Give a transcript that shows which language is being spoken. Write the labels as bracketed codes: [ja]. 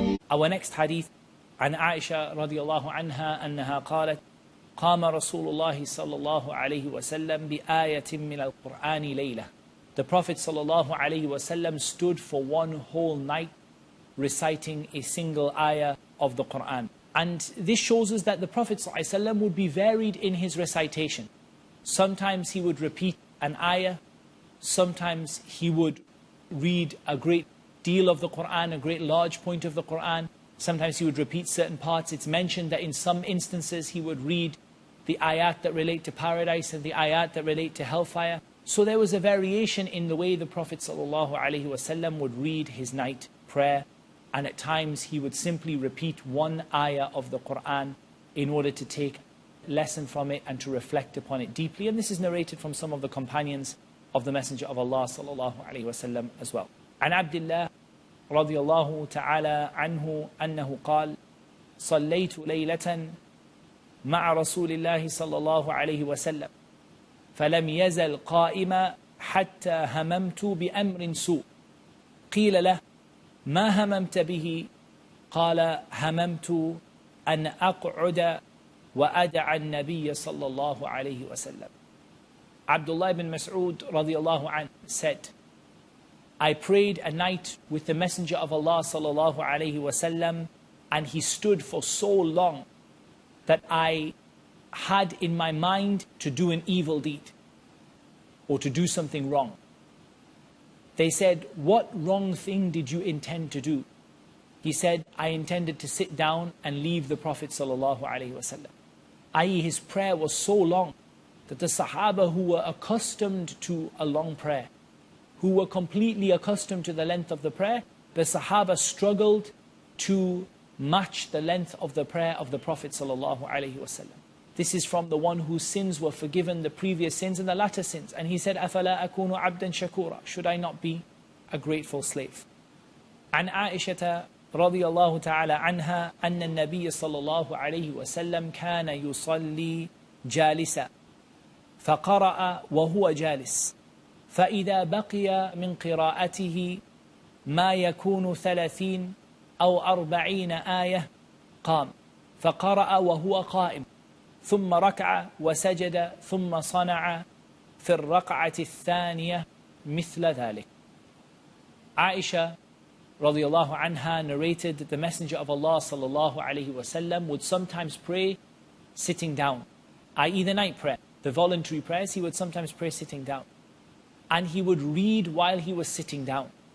[en] Our next hadith, [ar] عن عائشة رضي الله عنها أنها قالت قام رسول الله صلى الله عليه وسلم بآية من القرآن ليلة. [en] The Prophet صلى الله عليه وسلم stood for one whole night reciting a single ayah of the Quran. And this shows us that the Prophet صلى الله عليه وسلم would be varied in his recitation. Sometimes he would repeat an ayah, sometimes he would read a great deal of the Quran, a great large point of the Quran. Sometimes he would repeat certain parts. It's mentioned that in some instances he would read the ayat that relate to paradise and the ayat that relate to hellfire. So there was a variation in the way the Prophet ﷺ would read his night prayer. And at times he would simply repeat one ayah of the Quran in order to take lesson from it and to reflect upon it deeply. And this is narrated from some of the companions of the Messenger of Allah ﷺ as well. [ar] عن عبد الله رضي الله تعالى عنه أنه قال صليت ليلة مع رسول الله صلى الله عليه وسلم فلم يزل قائما حتى هممت بأمر سوء قيل له ما هممت به قال هممت أن أقعد وأدع النبي صلى الله عليه وسلم. [en] Abdullah ibn Mas'ud radiallahu anh said, I prayed a night with the Messenger of Allah sallallahu alayhi wasallam, and he stood for so long that I had in my mind to do an evil deed or to do something wrong. They said, what wrong thing did you intend to do? He said, I intended to sit down and leave the Prophet sallallahu alaihi wasallam. I.e., his prayer was so long that the Sahaba who were accustomed to a long prayer, who were completely accustomed to the length of the prayer, the Sahaba struggled to match the length of the prayer of the Prophet sallallahu alaihi wasallam. This is from the one whose sins were forgiven, the previous sins and the latter sins. And he said, [ar] أَفَلَا أَكُونُ عَبْدًا شَكُورًا, [en] should I not be a grateful slave? [ar] عن عائشة رضي الله تعالى عنها أن النبي صلى الله عليه وسلم كان يصلي جالسا فقرأ وهو جالس فإذا بقي من قراءته ما يكون 30 أو 40 آية قام فقرأ وهو قائم ثم ركع وسجد ثم صنع في الركعة الثانية مثل ذلك. [en] Aisha radiallahu anha narrated that the Messenger of Allah sallallahu alayhi wasallam would sometimes pray sitting down, i.e. the night prayer. The voluntary prayers, he would sometimes pray sitting down. And he would read while he was sitting down.